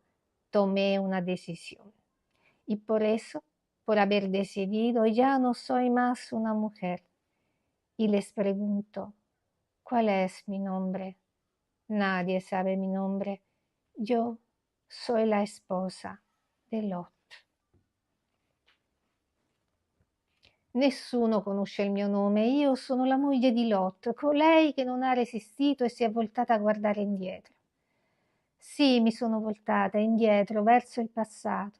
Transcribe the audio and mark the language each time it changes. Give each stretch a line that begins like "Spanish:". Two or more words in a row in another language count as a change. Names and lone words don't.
Spanish: Tomé una decisión. Y por eso, por haber decidido, ya no soy más una mujer. Y les pregunto, ¿cuál es mi nombre? Nadie sabe mi nombre. Yo soy la esposa de Lot.
Italian: Nessuno conosce il mio nome, io sono la moglie di Lot, colei che non ha resistito e si è voltata a guardare indietro. Sì, mi sono voltata indietro verso il passato.